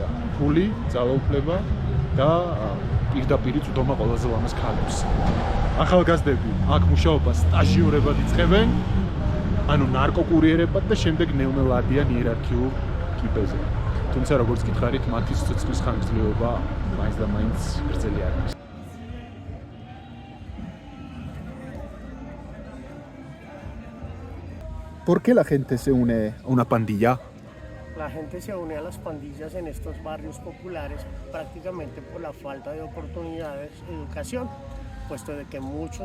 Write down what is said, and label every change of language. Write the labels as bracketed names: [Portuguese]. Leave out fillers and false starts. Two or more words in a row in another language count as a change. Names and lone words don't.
[Georgian] ფული, ძალაუფლება და პირდაპირი წვდომა ყველაზე ლამაზ ქალებს. ახალგაზრდები აქ მუშაობას სტაჟიორებად იწყებენ, ანუ ნარკოკურიერებად და შემდეგ ნელ-ნელა ადიან იერარქიულ კიბეზე. თუმცა როგორც გითხარით, მათი სიცოცხლის ხანგრძლივობა მაინც და მაინც გრძელი არ არის. [Spanish] ¿Por qué la gente se une a una pandilla? La gente se une a las pandillas en estos barrios populares prácticamente por la falta de oportunidades de educación, puesto de que muchos